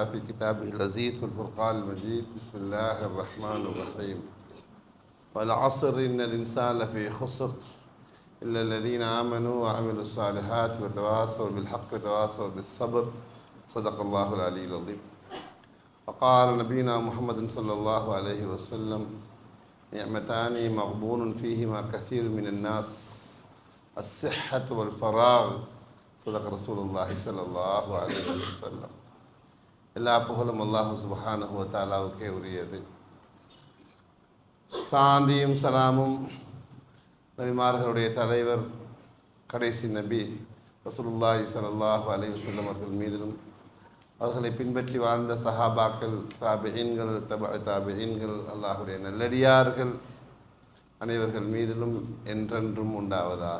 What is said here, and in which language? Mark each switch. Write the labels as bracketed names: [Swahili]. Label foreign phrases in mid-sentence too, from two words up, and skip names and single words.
[Arabic] في كتابه العزيز والفرقان المجيد بسم الله الرحمن الرحيم والعصر إن الإنسان لفي خسر إلا الذين آمنوا وعملوا الصالحات وتواصوا بالحق وتواصوا بالصبر صدق الله العلي العظيم وقال نبينا محمد صلى الله عليه وسلم نعمتان مغبون فيهما كثير من الناس الصحة والفراغ صدق رسول الله صلى الله عليه وسلم. [Tamil] எல்லா புகழும் அல்லாஹ் [Arabic] سبحانه وتعالى [Tamil] உரியது. சாந்தியும் சலாமும் நபிமார்களுடைய தலைவர் கடைசி நபி [Arabic] رسول الله صلى الله عليه وسلم [Tamil] அவர்கள் மீதிலும் அவர்களை பின்பற்றி வாழ்ந்த சஹாபாக்கள், தாபிஈன்கள், தாபிஈன்கள், அல்லாஹுடைய நல்லடியார்கள் அனைவர்கள் மீதிலும் என்றென்றும் உண்டாவதாக.